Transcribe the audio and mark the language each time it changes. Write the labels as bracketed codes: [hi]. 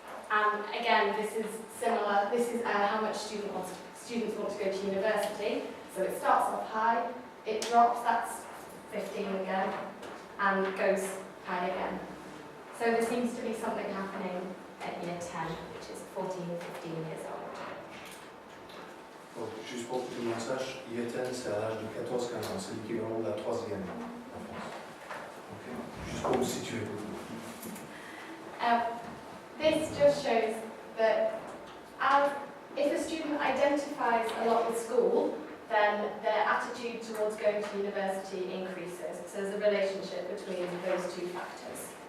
[en] And again, this is similar. This is how much students want to go to university. So it starts off high, it drops, that's 15 again, and goes high again. So there seems to be something happening at year 10, which is 14, 15 years old. [fr] Donc, juste pour que tout le monde sache, IETN c'est à l'âge de 14-15 ans, c'est l'équivalent de la 3e en France. Okay. Juste pour vous situer. [en] This just shows that if a student identifies a lot with school, then their attitude towards going to university increases. So there's a relationship between those two factors.